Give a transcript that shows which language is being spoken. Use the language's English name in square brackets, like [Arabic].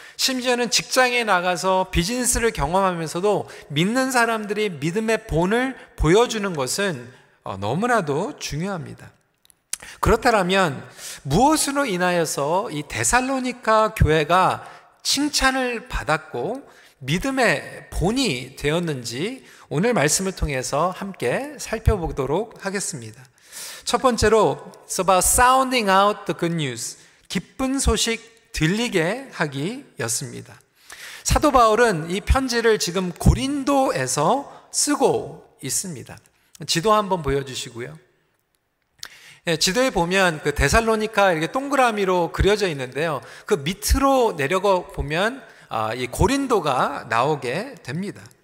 [Korean] 심지어는 직장에 나가서 비즈니스를 경험하면서도 믿는 사람들이 믿음의 본을 보여주는 것은 너무나도 중요합니다. 그렇다면 무엇으로 인하여서 이 데살로니가 교회가 칭찬을 받았고 믿음의 본이 되었는지 오늘 말씀을 통해서 함께 살펴보도록 하겠습니다. 첫 번째로 [English] It's about sounding out the good news, [Korean] 기쁜 소식 들리게 하기였습니다. 사도 바울은 이 편지를 지금 고린도에서 쓰고 있습니다. 지도 한번 보여주시고요. 지도에 보면 그 데살로니가 이렇게 동그라미로 그려져 있는데요. 그 밑으로 내려가 보면 이 고린도가 나오게 됩니다.